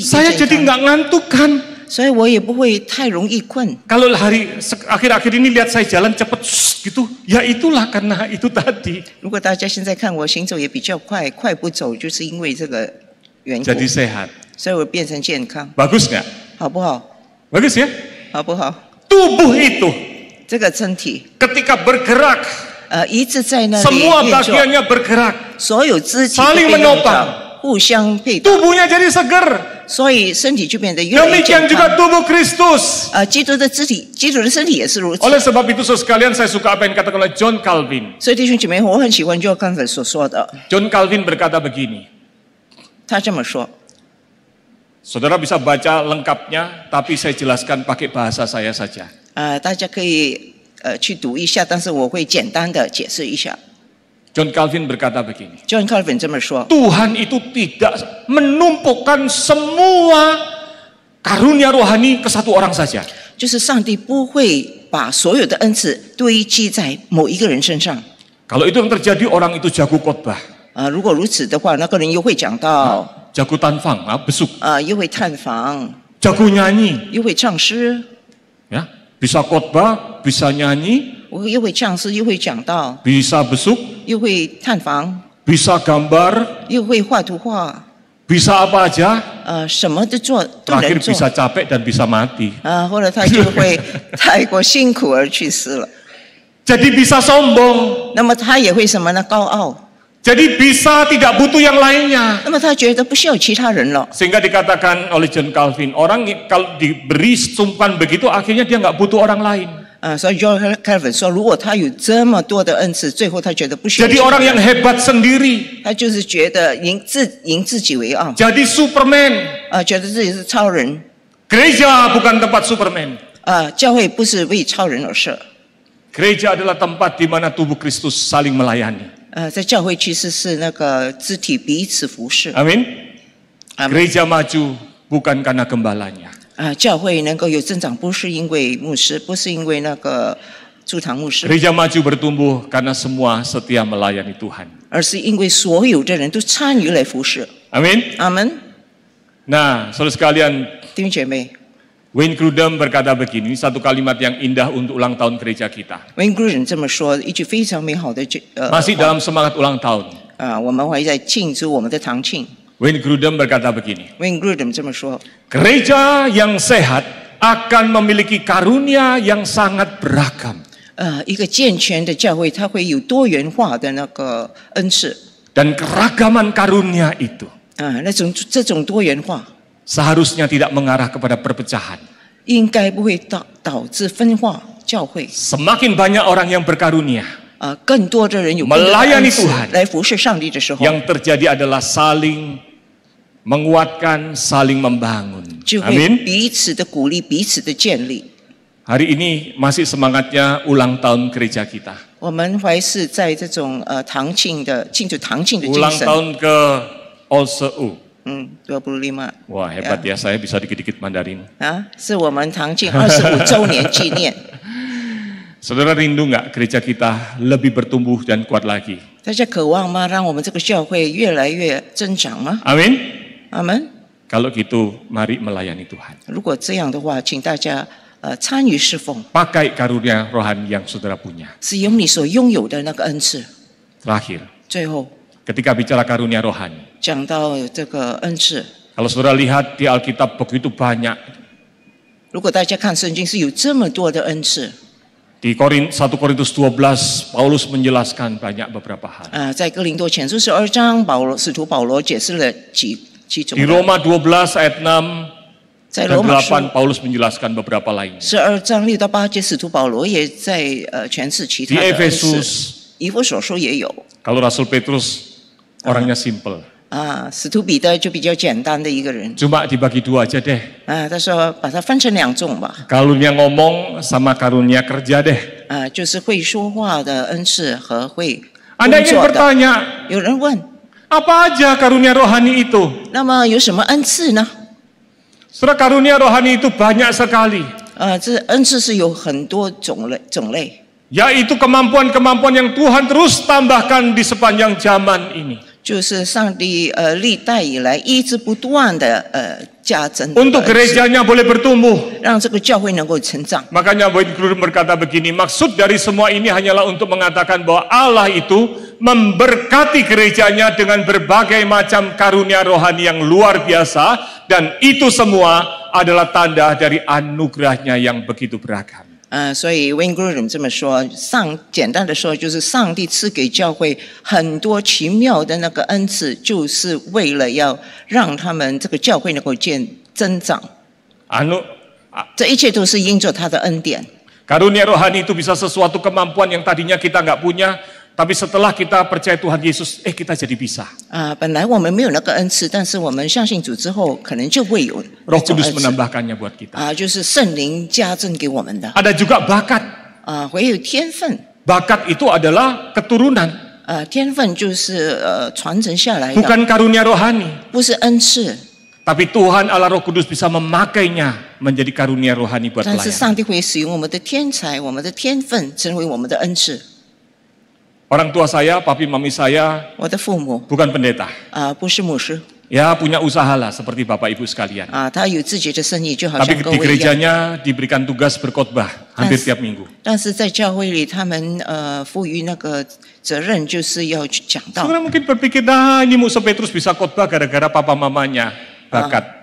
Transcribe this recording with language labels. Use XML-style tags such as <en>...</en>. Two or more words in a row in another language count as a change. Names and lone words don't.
<id>saya</id> <zh>健</zh> <id>jadi</id> <zh>康，</zh> <id>nggak ngantuk kan.</id> <zh>所以我也不会太容易困。</zh> <id>Kalau akhir-akhir ini lihat saya jalan cepat gitu, ya itulah karena itu tadi.</id> <zh>如果大家现在看我行走也比较快，快步走，就是因为这个缘故，</zh> <id>Jadi sehat.</id> <zh>所以我变成健康，</zh> <id>Bagus nggak?</id> <zh>好不好？</zh> <id>Bagus ya?</id> <zh>好不好？</zh> <id>Tubuh itu</id> <zh>这个身体，</zh> <id>ketika bergerak,</id> <zh>一直在那里</zh> <id>semua</id> <zh>运作，</zh> <id>bagiannya bergerak,</id> <zh>所有肢体都</zh> <id>saling</id> <zh>被用</zh> <id>menopang.</id> <zh>到，互相配搭，</zh> <id>tubuhnya jadi seger.</id> <zh>所以身体就变得越来越</zh> <id>Demikian</id> <zh>健</zh> <id>juga</id> <zh>康。</zh> <id>tubuh Kristus.</id> <zh>基督的肢体，基督的身体也是如此。</zh> <id>Oleh sebab itu saudara sekalian, saya suka apa yang dikatakan oleh John Calvin.</id> <zh>所以弟兄姐妹，我很喜欢 John Calvin 所说的，</zh> <id>John Calvin berkata begini.</id> <zh>他这么说。</zh> <id>Saudara bisa baca lengkapnya, tapi saya jelaskan pakai bahasa saya saja.</id> <zh>大家可以去读一下，但是我会简单的解释一下。</zh> <id>John Calvin berkata begini.</id> <zh>John Calvin 这么说，</zh> <id>Tuhan itu tidak menumpukan semua karunia rohani ke satu orang saja.</id> <zh>就是上帝不会把所有的恩赐堆积在某一个人身上。</zh> <id>Kalau itu yang terjadi, orang itu jago khotbah,</id> <zh>如果如此的话，那个人又会讲道，</zh> <id>jago tanfang, besuk,</id> <zh>又会探访，</zh> <id>jago nyanyi,</id> <zh>又会唱诗，</zh> <id>ya, bisa khotbah, bisa nyanyi,</id> <zh>又会唱诗，又会讲道，</zh> <id>bisa besuk,</id> <zh>又会探访，</zh> <id>bisa gambar,</id> <zh>又会画图画，</zh> <id>bisa apa aja.</id> <zh>什么都做，都</zh> <id>Terakhir</id> <zh>能做。</zh> <id>bisa capek dan bisa mati.</id> <zh>后来他就会太过辛苦而去世了。</zh> <id>Jadi bisa sombong.</id> <zh>那么他也会什么呢？高傲。</zh> <id>Jadi bisa tidak butuh yang lainnya.</id> <zh>那么他觉得不需要其他人了。</zh> <id>Sehingga dikatakan oleh John Calvin, orang kalau diberi sumpahan begitu akhirnya dia nggak butuh orang lain.</id> <zh>所以 John Calvin 说，如果他有这么多的恩赐，最后他觉得不需要。</zh> <id>Jadi orang yang hebat sendiri.</id> <zh>他就是觉得以自己为傲。</zh> <id>Jadi Superman.</id> <zh>觉得自己是超人。</zh> <id>Gereja bukan tempat Superman.</id> <zh>教会不是为超人而设。</zh> <id>Gereja adalah tempat di mana tubuh Kristus saling melayani.</id> <zh>在教会其实是那个肢体彼此服侍。</zh> <id>Amin. Gereja maju bukan karena gembalanya.</id> <zh>教会能够有增长，不是因为牧师，不是因为那个驻堂牧师。</zh> <id>Gereja maju bertumbuh karena semua setia melayani Tuhan.</id> <zh>而是因为所有的人都参与来服侍。</zh> <id>Amin. Amin. Nah, saudara sekalian,</id> <zh>弟兄姐妹</zh> <id>Wayne Grudem berkata begini, satu kalimat yang indah untuk ulang tahun gereja kita.</id> <zh>，Wayne Grudem 这么说，一句非常美好的</zh> <id>Masih dalam semangat ulang tahun.</id> <zh>我们还在庆祝我们的堂庆。</zh> <id>Wayne Grudem berkata begini.</id> <zh>Wayne Grudem 这么说。</zh> <id>Gereja yang sehat akan memiliki karunia yang sangat beragam.</id> <zh>一个健全的教会，它会有多元化的那个恩赐。</zh> <id>Dan keragaman karunia itu.</id> <zh>这种多元化</zh> <id>seharusnya tidak mengarah kepada perpecahan.</id> <zh>应该不会导致分化教会。</zh> <id>Semakin banyak orang yang berkarunia.</id> <zh>更多的人有</zh> <id>melayani Tuhan</id> <zh>来服侍上帝的时候，</zh> <id>yang terjadi adalah saling menguatkan, saling membangun.</id> <zh>就会彼此的鼓励，彼此的建立。</zh> <id>Hari ini masih semangatnya ulang tahun gereja kita.</id> <zh>我们还是在这种堂庆的庆祝堂庆的精神。</zh> <id>Ulang tahun ke OSU.</id> <zh>25。</zh> <id>Wah hebat ya, saya bisa dikit-dikit Mandarin.</id> <zh>是我们堂庆25周年纪念。</zh> <id>Saudara rindu nggak gereja kita lebih bertumbuh dan kuat lagi?</id> <zh>大家渴望吗？让我们这个教会越来越增长吗？</zh> <id>Amin. Amin. Kalau gitu, mari melayani Tuhan.</id> <zh>如果这样的话，请大家参与侍奉。</zh> <id>Pakai karunia rohani yang saudara punya.</id> <zh>使用你所拥有的那个恩赐。</zh> <id>Terakhir.</id> <zh>最后。</zh> <id>Ketika bicara karunia rohani.</id> <zh>讲到这个恩赐。</zh> <id>Kalau saudara lihat di Alkitab begitu banyak.</id> <zh>如果大家看圣经是有这么多的恩赐。</zh> <id>Di 1 Korintus 12, Paulus menjelaskan banyak beberapa hal.</id> <zh>在哥林多前书12章，使徒保罗解释了几种。</zh> <id>Di Roma 12 ayat 6 dan 8, Paulus menjelaskan beberapa lainnya.</id> <zh>12 章6到8节，使徒保罗也在诠释其他的恩赐。以弗所书也有。</zh> <id>Kalau Rasul Petrus orangnya simple.</id> <zh>使徒彼得就比较简单的一个人。</zh> <id>Cuma dibagi dua aja deh.</id> <zh>他说把它分成2种吧。</zh> <id>Karunia ngomong sama karunia kerja deh.</id> <zh>就是会说话的恩赐和会</zh> <id>Anda ingin bertanya,</id> <zh>有人问</zh> <id>apa aja karunia rohani itu?</id> <zh>那么有什么恩赐呢？</zh> <id>Saudara, karunia rohani itu banyak sekali.</id> <zh>这恩赐是有很多种类。</zh> <id>Yaitu kemampuan-kemampuan yang Tuhan terus tambahkan di sepanjang zaman ini.</id> <zh>就是上帝历代以来一直不断的加增</zh> <id>untuk gerejanya boleh bertumbuh</id> <zh>让这个教会能够成长</zh> <id>makanya Wayne Grudem berkata begini maksud dari semua ini hanyalah untuk mengatakan bahwa Allah itu memberkati gerejanya dengan berbagai macam karunia rohani yang luar biasa dan itu semua adalah tanda dari anugerahnya yang begitu beragam</id> <zh>所以 Wayne Grudem 这么说，简单的说，就是上帝赐给教会很多奇妙的那个恩赐，就是为了要让他们这个教会能够增长。这一切都是因着他的恩典。</zh> <id>Karunia rohani itu bisa sesuatu kemampuan yang tadinya kita nggak punya, tapi setelah kita percaya Tuhan Yesus, kita jadi bisa.</id> <zh>本来我们没有那个恩赐，但是我们相信主之后，可能就会有。</zh> <id>Roh Kudus menambahkannya buat kita.</id> <zh>就是圣灵加增给我们的。</zh> <id>Ada juga bakat.</id> <zh>会有天分。</zh> <id>Bakat itu adalah keturunan.</id> <zh>天分就是传承下来的。</zh> <id>Bukan karunia rohani.</id> <zh>不是恩赐。</zh> <id>Tapi Tuhan Allah Roh Kudus bisa memakainya menjadi karunia rohani buat</id> <zh>但是</zh> <id>pelayanan.</id> <zh>上帝会使用我们的天才、我们的天分，成为我们的恩赐。</zh> <id>Orang tua saya, papi mami saya</id> <zh>我的父母</zh> <id>bukan pendeta.</id> <zh>不是牧师。</zh> <id>Ya punya usaha lah seperti Bapak Ibu sekalian.</id> <zh>他有自己的生意，就好</zh> <id>Tapi</id> <zh>像各</zh> <id>di</id> <zh>位一样。</zh> <id>gerejanya diberikan tugas berkhotbah hampir tiap minggu.</id> <zh>但是在教会里，他们赋予那个责任，就是要去讲道。</zh> <id>Saudara mungkin berpikir, ini Musa Petrus bisa khotbah gara-gara papa mamanya bakat.</id>